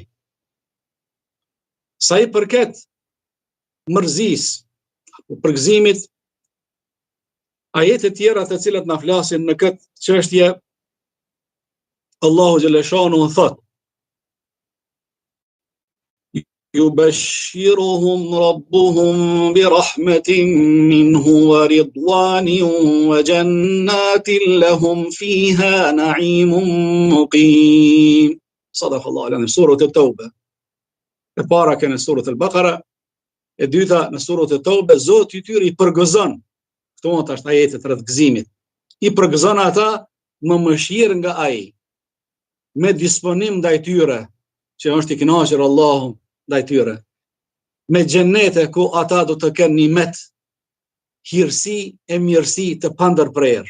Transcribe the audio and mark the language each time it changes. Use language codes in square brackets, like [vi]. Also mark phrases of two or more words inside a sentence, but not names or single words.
[sq] Sa i përket mërzisë, përgëzimit, ajete tjera të cilat na flasin në këtë çështje, Allahu xhaleshanu thot: [ar] يبشرهم ربهم برحمة منه ورضوان وجنات لهم فيها نعيم مقيم. صدق الله العظيم. [sq] Surët e Tawbe. E para që në surët al-Baqara, e dyta në surët e Tawbe, Zoti i tyre i përgëzon. Këto është ajetet rreth gëzimit. I përgëzon ata me mëshirë nga ai, me disponim ndaj tyre, që është i kënaqur Allahu ndaj tyre, me xhenete ku ata do të kenë nimet, hirësi e mirësi të pandërprerë.